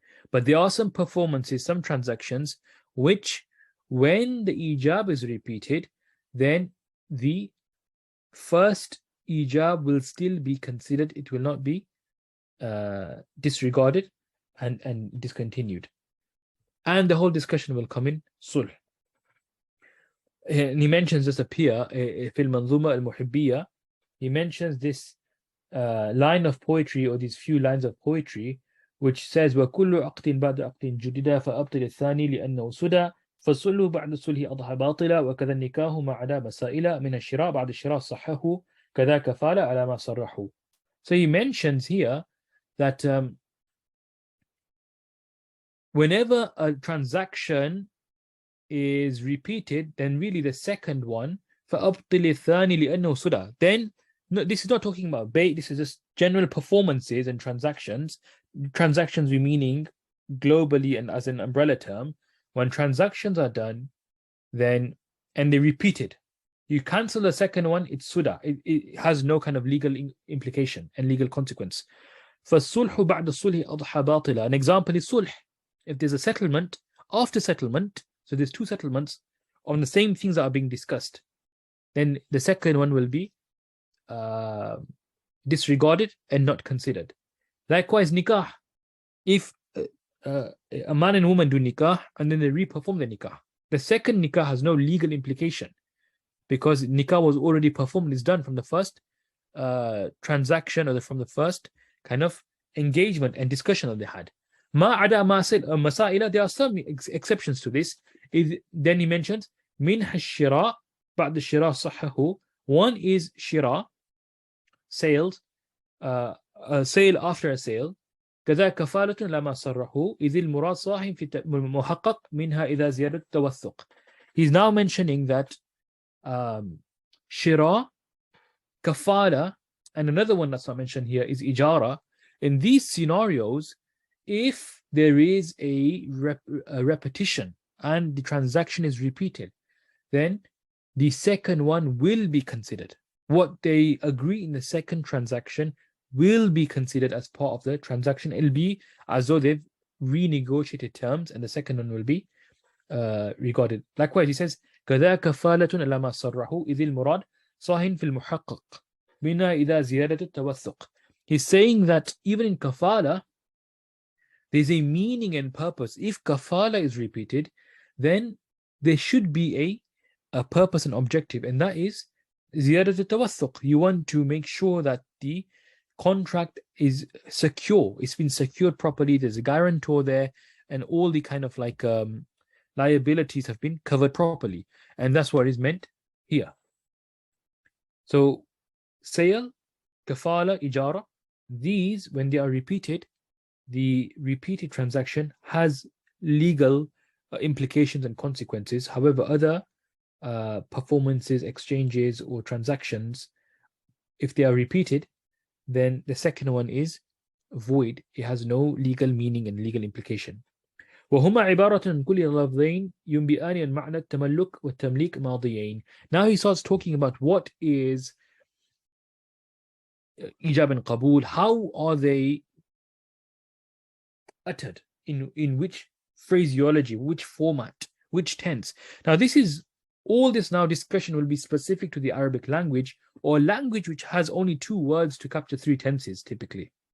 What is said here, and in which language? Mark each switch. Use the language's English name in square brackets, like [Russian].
[English] But there are some performances, some transactions, which when the ijab is repeated, then the first ijab will still be considered, it will not be disregarded and discontinued. And the whole discussion will come in sulh. And he mentions this up here, [Arabic] في المنظومة المحبية. [English] He mentions this line of poetry, or these few lines of poetry, which says [Arabic] وكل عقد بعد عقد جدد فأبطل الثاني لأنه سدى فالصلح بعد الصلح أضحى باطلا وكذا النكاح ما عدا مسائل من الشراء بعد الشراء صحه كذا كفالة على ما صرحه. [English] So he mentions here that whenever a transaction is repeated, then really the second one, [Arabic] فَأَبْطِلِ الثَّانِ لِأَنَّهُ سُدَى. [English] Then, no, this is not talking about bait, this is just general performances and transactions. Transactions we meaning globally and as an umbrella term. When transactions are done, then, and they repeated, you cancel the second one, it's suda. It has no kind of legal implication and legal consequence. [Arabic] فَالصُّلْحُ بَعْدَ الصُّلْحِ أَضْحَى بَاطِلًا. [English] An example is sulh. If there's a settlement, after settlement, so there's two settlements on the same things that are being discussed, then the second one will be disregarded and not considered. Likewise, nikah. If a man and woman do nikah and then they re-perform the nikah, the second nikah has no legal implication because nikah was already performed, it's done from the first transaction or from the first kind of engagement and discussion that they had. [Arabic] Ma ada masaila, [English] there are some exceptions to this. Then he mentions [Arabic] min hashira بعد الشراء صحه. [English] One is shira, sales, sale after a sale. [Arabic] كذا كفالة لما صرحه إذ المراد صاح في محقق منها إذا زيادة التوثق. [English] He's now mentioning that shira, kafala, and another one that's not mentioned here is ijara. In these scenarios, if there is a repetition and the transaction is repeated, then the second one will be considered. What they agree in the second transaction will be considered as part of the transaction. It'll be as though they've renegotiated terms, and the second one will be regarded. Likewise, he says, [Arabic] كذا كفالة لما صرحوا إذ المراد صاح في المحقق منها إذا زيادة التوثق. [English] He's saying that even in kafala, there's a meaning and purpose. If kafala is repeated, then there should be a purpose and objective, and that is [Arabic] زيادة التوثق. [English] You want to make sure that the contract is secure. It's been secured properly. There's a guarantor there, and all the kind of like liabilities have been covered properly. And that's what is meant here. So sale, kafala, ijara, these, when they are repeated, the repeated transaction has legal implications and consequences. However, other performances, exchanges, or transactions, if they are repeated, then the second one is void. It has no legal meaning and legal implication. [Arabic] وهما عبارة عن كل لفظين ينبئان عن معنى التملك والتمليك ماضيين. [English] Now he starts talking about what is ijab and qabul. How are they uttered? In which phraseology, which format, which tense? Now all this now discussion will be specific to the Arabic language, or language which has only two words to capture three tenses typically.